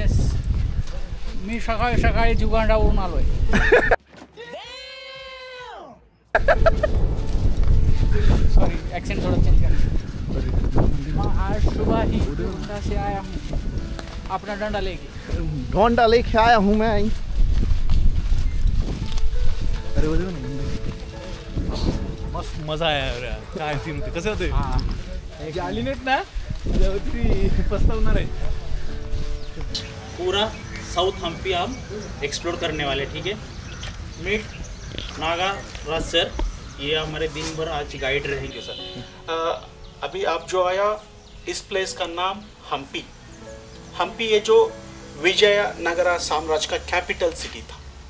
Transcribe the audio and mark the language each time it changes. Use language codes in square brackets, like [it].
[mr] Yes, मी सकाळी सकाळी जुगांडावरून आलोय। [hi] सॉरी, एक्सेंट थोड़ा चेंज कर। मैं आज सुबह ही जुगांडा से आया हूँ अपना डंडा लेके। ढोंडा लेके आया हूँ मैं। अरे वो मस्त मजा आया यार, [mr] काय सीन होते, कसे होते? हाँ, जे आली नाहीत ना ती पस्तावणार आहे। [hi] पूरा साउथ हम्पी हम एक्सप्लोर करने वाले, ठीक है। मीट नागा राज सर, ये हमारे दिन भर आज गाइड रहेंगे सर। अभी आप जो आया, इस प्लेस का नाम हम्पी। हम्पी ये जो विजयनगरा साम्राज्य का कैपिटल सिटी था।